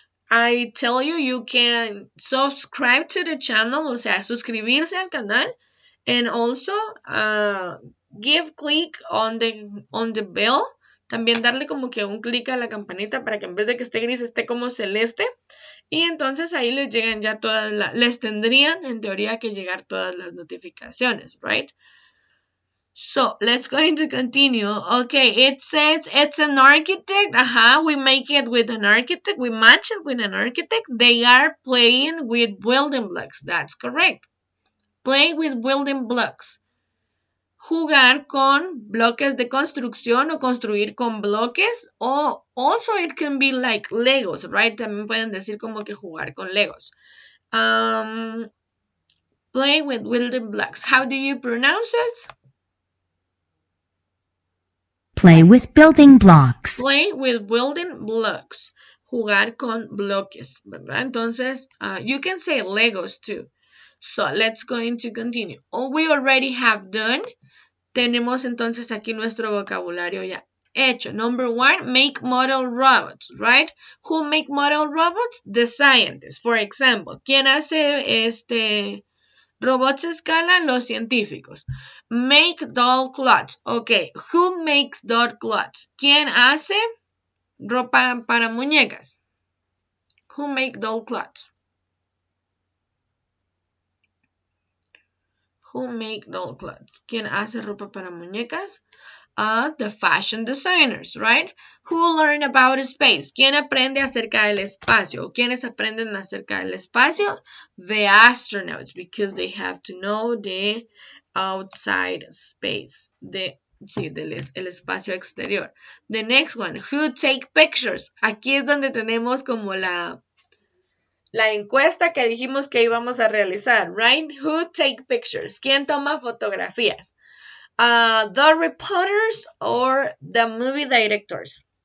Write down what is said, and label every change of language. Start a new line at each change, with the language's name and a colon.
English: I tell you, you can subscribe to the channel,
Spanish: o sea, suscribirse al canal,
English: and also give click on the bell.
Spanish: También darle como que un clic a la campanita para que en vez de que esté gris esté como celeste. Y entonces ahí les llegan ya les tendrían en teoría que llegar todas las notificaciones, right?
English: So, let's going to continue. Okay, it says it's an architect. We make it with an architect. We match it with an architect. They are playing with building blocks. That's correct. Play with building blocks.
Spanish: Jugar con bloques de construcción o construir con bloques.
English: O also it can be like Legos, right?
Spanish: También pueden decir como que jugar con Legos.
English: Play with building blocks. How do you pronounce it? Play with building blocks. Play with building blocks.
Spanish: Jugar con bloques, ¿verdad?
English: Entonces, you can say Legos too. So, let's going to continue. We already have done.
Spanish: Tenemos entonces aquí nuestro vocabulario ya hecho.
English: Number 1, make model robots, right? Who make model robots? The scientists. For example,
Spanish: ¿quién hace robots a escala? Los científicos.
English: Make doll cloths. Ok, who makes doll cloths?
Spanish: ¿Quién hace ropa para muñecas?
English: Who make doll cloths? Who make doll cloths?
Spanish: ¿Quién hace ropa para muñecas?
English: The fashion designers, right? Who learn about space?
Spanish: ¿Quién aprende acerca del espacio? ¿Quiénes aprenden acerca del espacio?
English: The astronauts, because they have to know the outside space.
Spanish: El espacio exterior.
English: The next one, who take pictures?
Spanish: Aquí es donde tenemos como la encuesta que dijimos que íbamos a realizar, right?
English: Who take pictures?
Spanish: ¿Quién toma fotografías?
English: The reporters or the movie directors.